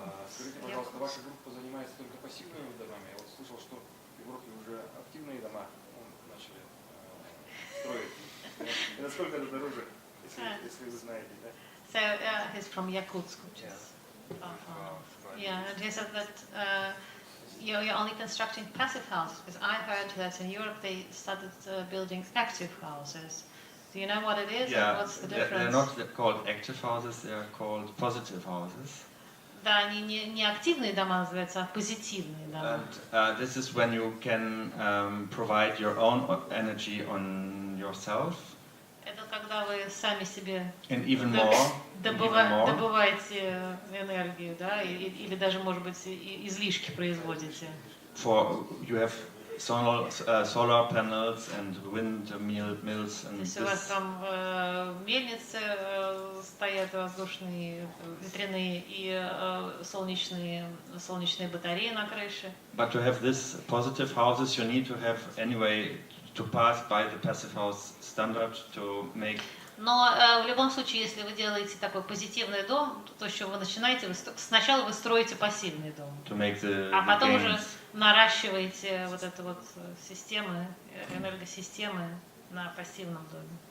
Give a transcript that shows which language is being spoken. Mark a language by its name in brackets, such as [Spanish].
[Russian] Скажите, пожалуйста, ваша группа занимается только пассивными домами? Я вот слышал, что в Европе уже активные дома начали строить. И насколько это дороже, если вы знаете, да? [English] So he's from Yakutsk, which is yeah, and he said that you're only constructing passive houses, because I heard that in Europe they started building active houses. Do you know what it is? Yeah, and what's the difference? they're not called active houses, they are called positive houses. [Russian] Да, они не активные дома называются, а позитивные дома. [English] And this is when you can provide your own energy on yourself. [Russian] Это когда вы сами себе [English] And even more. [Russian] добываете энергию, да, или даже, может быть, излишки производите. [English] For you have solar panels and windmills and [Russian] Если у вас там мельницы стоят воздушные, ветряные и солнечные батареи на крыше. [English] But to have this positive houses, you need to have anyway to pass by the passive house standard to make. [Russian] Но в любом случае, если вы делаете такой позитивный дом, то что вы начинаете, сначала вы строите пассивный дом, а потом уже наращиваете вот эту вот системы, энергосистемы на пассивном доме.